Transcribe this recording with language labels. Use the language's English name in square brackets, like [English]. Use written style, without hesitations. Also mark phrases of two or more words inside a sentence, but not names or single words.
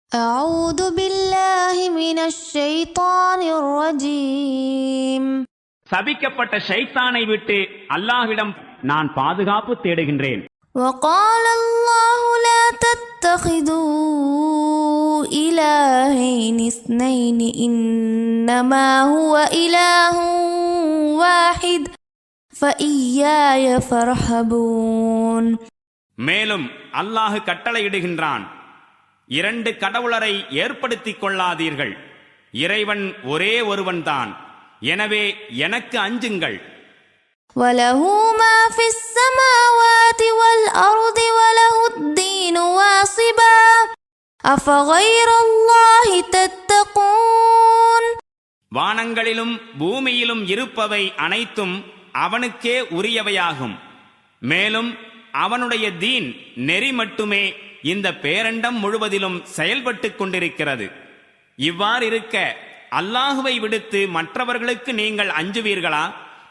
[Arabic] أعوذ بالله من الشيطان الرجيم. [Tamil] சபிக்கப்பட்ட ஷைத்தானை விட்டு அல்லாஹ்விடம் நான் பாதுகாப்பு தேடுகின்றேன். [Arabic] وقال الله لا تتخذوا إلهين اثنين إنما هو إله واحد فإياي فارهبون. [Tamil] மேலும் அல்லாஹ் கட்டளையிடுகின்றான், இரண்டு கடவுளரை ஏற்படுத்திக் கொள்ளாதீர்கள், இறைவன் ஒரே ஒருவன்தான், எனவே எனக்கு அஞ்சுங்கள். [Arabic] وله ما في السماوات والأرض وله الدين واصبا أفغير الله تتقون. [Tamil] வானங்களிலும் பூமியிலும் இருப்பவை அனைத்தும் அவனுக்கே உரியவையாகும். மேலும் அவனுடைய தீன் நெறி மட்டுமே இந்த பேரண்டம் முழுவதிலும் செயல்பட்டுக் கொண்டிருக்கிறது. இவ்வாறிருக்க அல்லாஹுவை விடுத்து மற்றவர்களுக்கு நீங்கள் அஞ்சுவீர்களா?